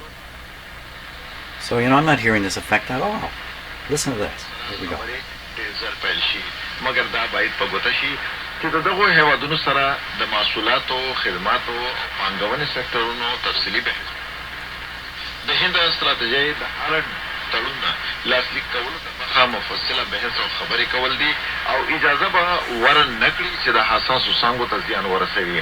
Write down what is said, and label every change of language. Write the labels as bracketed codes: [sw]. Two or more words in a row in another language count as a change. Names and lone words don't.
[en] So, I'm not hearing this effect at all. Listen to this. Here we go. [ps] ډېر ژر پیل شي، مګر دا باید په ګوته شي چې د دغو هېوادونو سره د محصولاتو، خدماتو او پانګونې سکتورونو تفصیلي بحث. د هند ستراتیژۍ د هالنډ تړون لاسلیک کولو دمخه مفصله بحث او خبرې کول دي او اجازه به ورنکړي چې د حساسو څانګو ته زیان ورسوي.